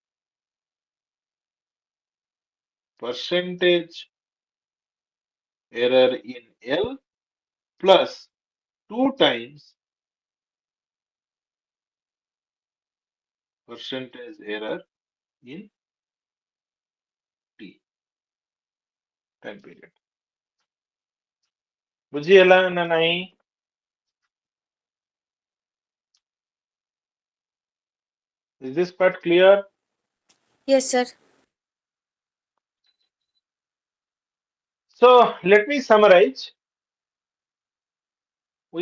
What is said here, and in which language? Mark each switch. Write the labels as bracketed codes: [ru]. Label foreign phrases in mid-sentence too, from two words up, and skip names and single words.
[en] percentage error in L plus 2 times percentage error in T time period. [or] ବୁଝିହେଲା ନା ନାହିଁ? [en] Is this part clear? Yes, sir. So let me summarize. We